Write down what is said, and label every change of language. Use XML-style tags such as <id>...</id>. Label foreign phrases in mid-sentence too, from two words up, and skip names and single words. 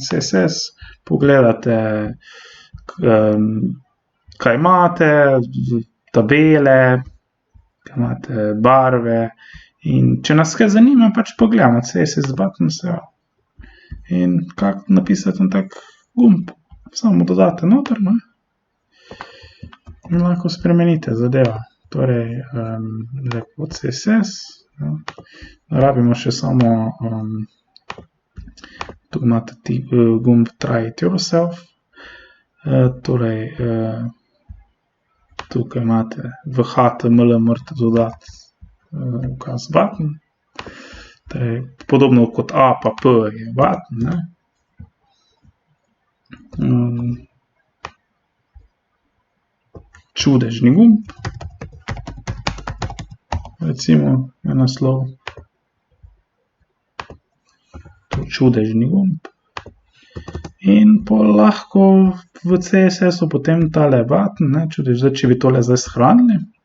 <sl>CSS, pogledate, kaj imate, tabele, kaj imate barve, in če nas kaj zanima, pač pogledamo CSS button, in kako napisati en tak gumb, samo dodate noter, ne? In lahko spremenite zadeva. Torej, lepo CSS, rabimo še samo, tu imate gumb</sl> <en>Try it yourself,</en> <sl>torej, tukaj imate v HTML morate dodati ukaz button, torej, podobno kot A pa P je button, ne? Čudežni gumb, recimo je naslov, čudežni gumb, in pol lahko v CSS-u potem tale button, ne, zdaj, če bi tole zdaj shranili,</sl>